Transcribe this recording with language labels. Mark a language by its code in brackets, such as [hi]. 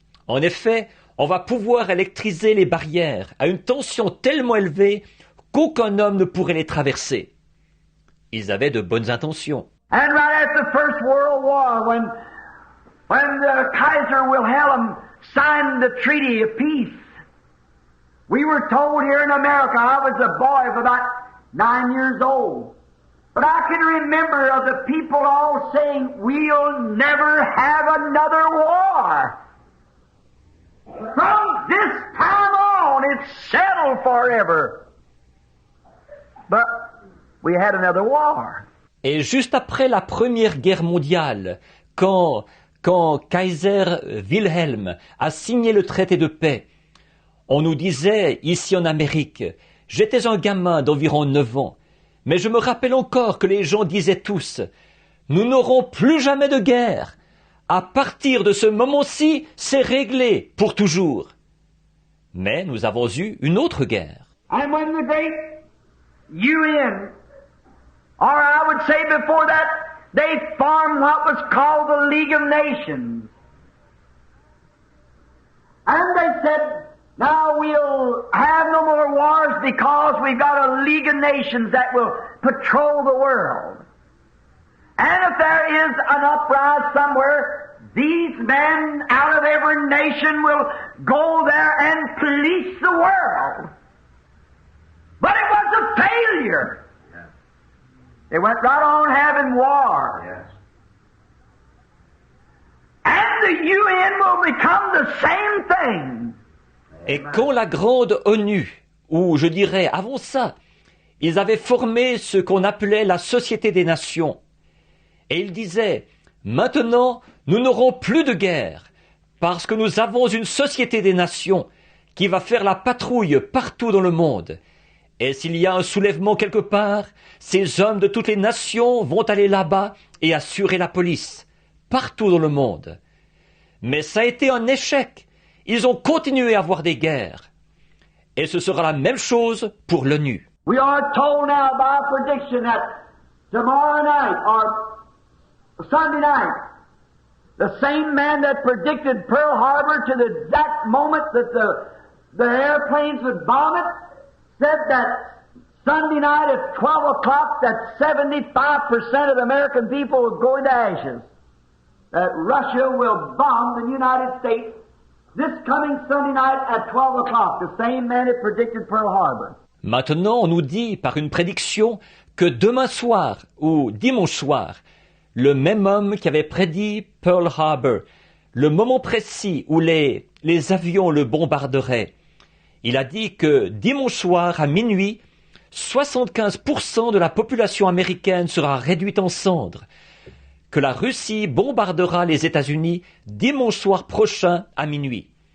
[fr] En effet, on va pouvoir électriser les barrières à une tension tellement élevée qu'aucun homme ne pourrait les traverser. Ils avaient de bonnes intentions. [en] And right after the First World War, when the Kaiser Wilhelm signed the Treaty of Peace, we were told here in America, I was a boy of about 9 years old, but I can remember of the people all saying, we'll never have another war. From this time on, it's settled forever. But we had another war. [fr] Et juste après la Première Guerre mondiale, quand Kaiser Wilhelm a signé le traité de paix, on nous disait, ici en Amérique, j'étais un gamin d'environ 9 ans, mais je me rappelle encore que les gens disaient tous, nous n'aurons plus jamais de guerre. À partir de ce moment-ci, c'est réglé pour toujours. Mais nous avons eu une autre guerre. [en] And when the great UN, or I would say before that, they formed what was called the League of Nations. And they said, now we'll have no more wars because we've got a League of Nations that will patrol the world. And if there is an uprising somewhere, these men out of every nation will go there and police the world. But it was a failure. Yes. They went right on having war. Yes. And the UN will become the same thing. [fr] Et quand la grande ONU, ou je dirais avant ça, ils avaient formé ce qu'on appelait la Société des Nations, et ils disaient, maintenant, nous n'aurons plus de guerre, parce que nous avons une Société des Nations qui va faire la patrouille partout dans le monde. Et s'il y a un soulèvement quelque part, ces hommes de toutes les nations vont aller là-bas et assurer la police, partout dans le monde. Mais ça a été un échec. Ils ont continué à avoir des guerres. Et ce sera la même chose pour l'ONU. [en] We are told now by prediction that tomorrow night or Sunday night, the same man that predicted Pearl Harbor to the exact moment that the airplanes would bomb it, said that Sunday night at 12 o'clock that 75% of the American people would go into ashes. that Russia will bomb the United States this coming Sunday night at 12 o'clock, the same man that predicted Pearl Harbor. [fr] Maintenant, on nous dit par une prédiction que demain soir ou dimanche soir, le même homme qui avait prédit Pearl Harbor, le moment précis où les avions le bombarderaient, il a dit que dimanche soir à minuit, 75% de la population américaine sera réduite en cendres, que la Russie bombardera les États-Unis dimanche soir prochain à minuit.